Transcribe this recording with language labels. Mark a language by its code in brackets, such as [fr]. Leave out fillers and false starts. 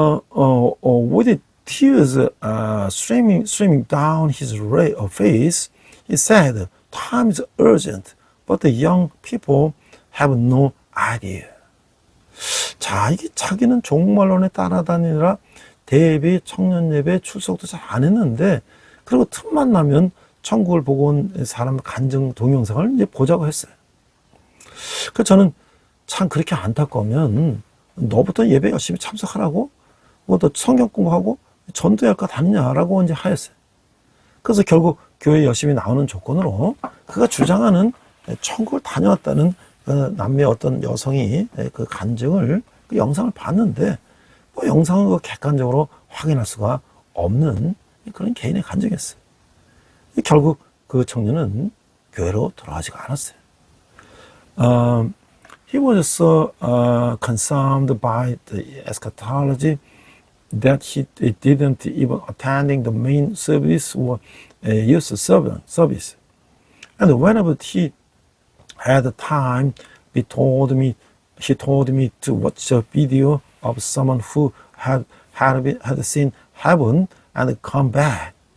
[en] With tears streaming down his face, he said, "Time is urgent, but the young people have no idea." [ko] 자, 이게 자기는 종말론에 따라다니느라 대예배, 청년예배 출석도 잘 안 했는데, 그리고 틈만 나면 천국을 보고 온 사람 간증 동영상을 이제 보자고 했어요. 그래서 저는 참 그렇게 안타까우면 너부터 예배 열심히 참석하라고, 뭐 너 성경 공부하고 전도할까 다니냐라고 이제 하였어요. 그래서 결국 교회 열심히 나오는 조건으로 그가 주장하는 천국을 다녀왔다는 그 남미의 어떤 여성이 그 간증을, 그 영상을 봤는데, 뭐 영상을 그 객관적으로 확인할 수가 없는 그런 개인의 간증이었어요. 결국 그 청년은 교회로 돌아가지가 않았어요. [en] He was so consumed by the eschatology that he didn't even attending the main service or youth service. And whenever he had time, he told me to watch a video of someone who had seen heaven and come back.